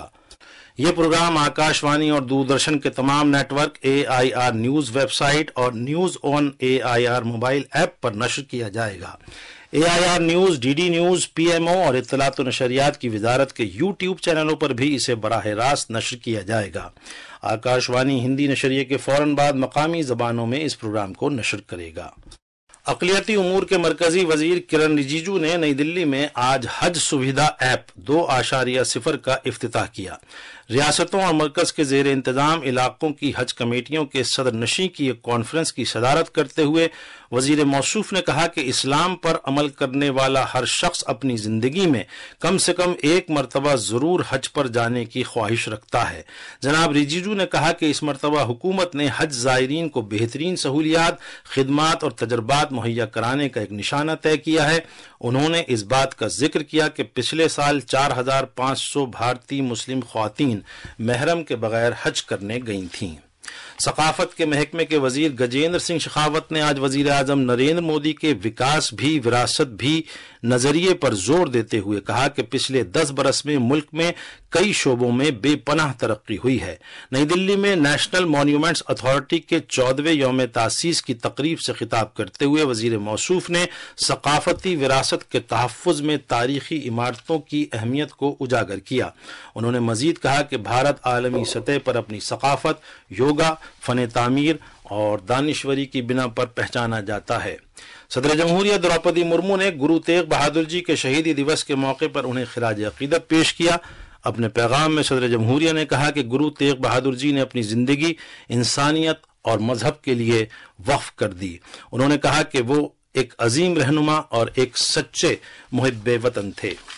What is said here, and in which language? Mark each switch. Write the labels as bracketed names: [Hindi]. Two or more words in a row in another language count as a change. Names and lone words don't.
[Urdu] یہ پروگرام آکاشوانی اور دوردرشن کے تمام نیٹ ورک، AIR نیوز ویب سائٹ اور نیوز آن AIR موبائل ایپ پر نشر کیا جائے گا۔ AIR نیوز، DD نیوز، PMO اور اطلاعات و نشریات کی وزارت کے YouTube چینلوں پر بھی اسے براہ راست نشر کیا جائے گا۔ آکاشوانی ہندی نشریے کے فوراً بعد مقامی زبانوں میں اس پروگرام کو نشر کرے گا۔ اقلیتی امور کے مرکزی وزیر کرن رجیجو نے نئی دلی میں آج حج سویدھا ایپ 2.0 کا افتتاح کیا۔ ریاستوں اور مرکز کے زیر انتظام علاقوں کی حج کمیٹیوں کے صدر نشین کی ایک کانفرنس کی صدارت کرتے ہوئے وزیر موصوف نے کہا کہ اسلام پر عمل کرنے والا ہر شخص اپنی زندگی میں کم سے کم ایک مرتبہ ضرور حج پر جانے کی خواہش رکھتا ہے۔ جناب رجیجو نے کہا کہ اس مرتبہ حکومت نے حج زائرین کو بہترین سہولیات، خدمات اور تجربات مہیا کرانے کا ایک نشانہ طے کیا ہے۔ انہوں نے اس بات کا ذکر کیا کہ پچھلے سال 4500 بھارتی مسلم خواتین محرم کے بغیر حج کرنے گئی تھیں۔ ثقافت کے محکمے کے وزیر گجیندر سنگھ شیخاوت نے آج وزیر اعظم نریندر مودی کے وکاس بھی وراثت بھی نظریے پر زور دیتے ہوئے کہا کہ پچھلے 10 برس میں ملک میں کئی شعبوں میں بے پناہ ترقی ہوئی ہے۔ نئی دلی میں نیشنل مانیومنٹس اتھارٹی کے 14ویں یوم تاسیس کی تقریب سے خطاب کرتے ہوئے وزیر موصوف نے ثقافتی وراثت کے تحفظ میں تاریخی عمارتوں کی اہمیت کو اجاگر کیا۔ انہوں نے مزید کہا کہ بھارت عالمی سطح پر اپنی ثقافت، یوگا، فن تعمیر اور دانشوری کی بنا پر پہچانا جاتا ہے۔ صدر جمہوریہ دروپدی مرمو نے گرو تیغ بہادر جی کے شہیدی دیوس کے موقع پر انہیں خراج عقیدت پیش کیا۔ اپنے پیغام میں صدر جمہوریہ نے کہا کہ گرو تیغ بہادر جی نے اپنی زندگی انسانیت اور مذہب کے لیے وقف کر دی۔ انہوں نے کہا کہ وہ ایک عظیم رہنما اور ایک سچے محب وطن تھے۔